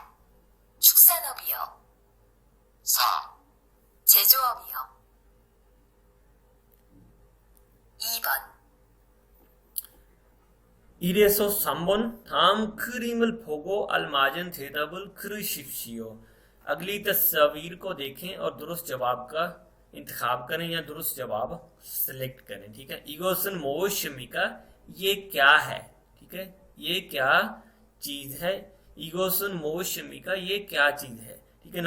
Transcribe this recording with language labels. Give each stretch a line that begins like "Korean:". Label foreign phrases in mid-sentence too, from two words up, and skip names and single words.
Korean: 축산업이요. 4, 제조업이요. 2번 1에서 3번 다음 그림을 보고 알맞은 대답을 그르십시오।
Urdu: اگلی تصویر کو دیکھیں اور درست جواب کا انتخاب کریں یا درست جواب سلیکٹ کریں، ٹھیک ہے.
Korean: 이것은 무엇입니까,
Urdu: یہ کیا ہے، ٹھیک ہے، یہ کیا چیز ہے.
Korean: 이것은 무엇입니까,
Urdu: یہ کیا چیز ہے، ٹھیک ہے.